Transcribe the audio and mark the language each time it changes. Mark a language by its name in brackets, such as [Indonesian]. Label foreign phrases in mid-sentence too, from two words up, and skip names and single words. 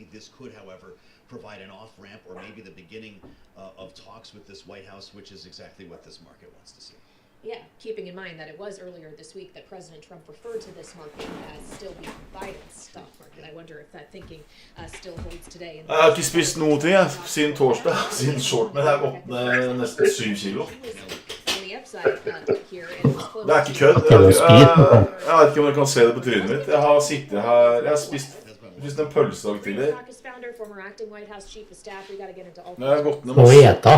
[English] This could, however, provide an off-ramp or maybe the beginning of talks with this White House, which is exactly what this market wants to see. Yeah, keeping in mind that it was earlier this week that President Trump referred to this market as still being Biden's stock market. I wonder if that thinking still holds today. [Norwegian] Jeg har ikke spist noe til siden torsdag, siden shorten har gått ned nesten 7 kilo. Det er ikke kødd. Jeg vet ikke om dere kan se det på trynet mitt. Jeg har sittet her, jeg har spist en pølsedag tidlig. Nå har jeg gått ned masse.